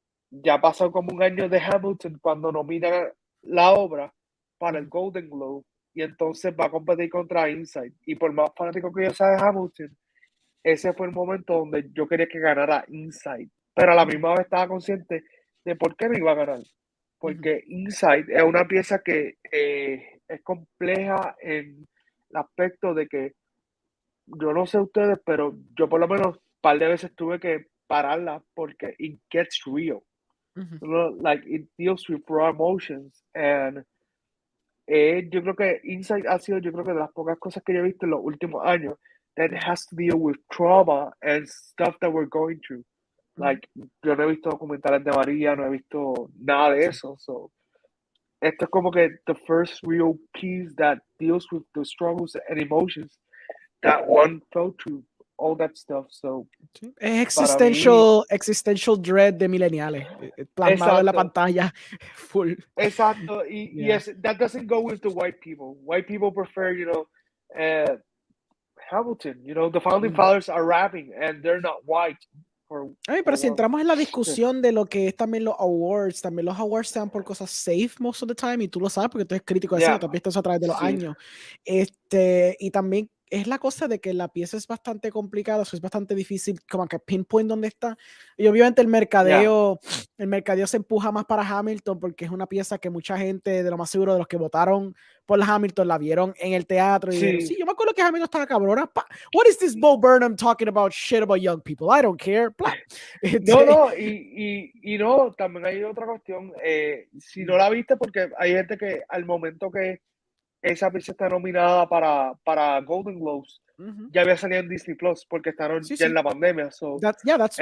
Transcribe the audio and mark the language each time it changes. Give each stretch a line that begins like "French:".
Spanish: ya pasó como un año de Hamilton cuando nominan la obra para el Golden Globe y entonces va a competir contra Inside, y por más fanático que yo sea de Hamilton, ese fue el momento donde yo quería que ganara Inside, pero a la misma vez estaba consciente de por qué no iba a ganar, porque Inside es una pieza que es compleja en aspecto de que yo no sé ustedes, pero yo por lo menos un par de veces tuve que pararla porque it gets real. Ujú.
English: You know, like it deals with raw emotions.
Spanish: And yo creo que Insight ha sido, yo creo que de las pocas cosas que yo he visto en los últimos años that has to deal with trauma and stuff that we're going through. Like, yo no he visto documentales de María, no he visto nada de eso.
English: So, esto es como que the first real piece that deals with the struggles and emotions that one felt through, all that stuff. So,
Spanish: Sí. Es para mí, existential dread de millennials, plasmado en la exacto, pantalla, full. exacto.
English: Yeah. That doesn't go with the white people. White people prefer, Hamilton. The founding fathers are rapping and they're not white.
Spanish: Ay, pero si entramos en la discusión de lo que es también los awards se dan por cosas safe most of the time, y tú lo sabes porque tú eres crítico de cine, tú has visto eso a través de los Sí. años. Y también es la cosa de que la pieza es bastante complicada, es bastante difícil como que pinpoint dónde está. Y obviamente el mercadeo se empuja más para Hamilton porque es una pieza que mucha gente, de lo más seguro de los que votaron por Hamilton, la vieron en el teatro y dijeron, sí, yo me acuerdo que Hamilton estaba cabrona.
English: What is this Bo Burnham talking about shit about young people? I don't care.
Spanish: No, y no, también hay otra cuestión. Si no la viste, porque hay gente que al momento que esa pieza está nominada para Golden Globes, ya había salido en Disney Plus, porque estaron ya en la pandemia.
English: So, that's